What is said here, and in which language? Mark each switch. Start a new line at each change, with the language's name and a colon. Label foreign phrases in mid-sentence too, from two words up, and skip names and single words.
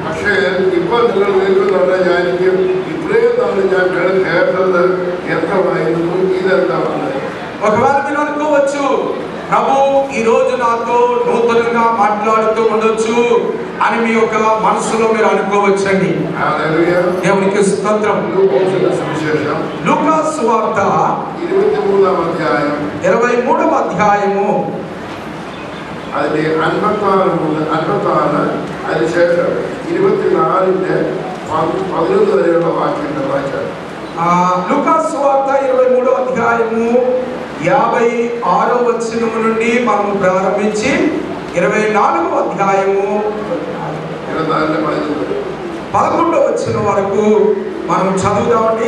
Telugu: ఒకవేళ మీరు అనుకోవచ్చు, ప్రభు ఈ రోజు నాతో నూతనంగా మాట్లాడుతూ ఉండొచ్చు అని మీ యొక్క మనసులో మీరు అనుకోవచ్చండి. దేవునికి స్తోత్రం. లూకా సువార్త 23వ అధ్యాయము
Malayalam: അതിന്റെ 56 അതിനുശേഷം 24-11 വരെയുള്ള വാക്യങ്ങൾ വായിച്ചാൽ
Telugu: లూకా సువార్త 23వ అధ్యాయము 56వ వచనం నుండి మనం ప్రారంభించి 24వ అధ్యాయము 11వ వచనం వరకు మనం చదువుదామండి.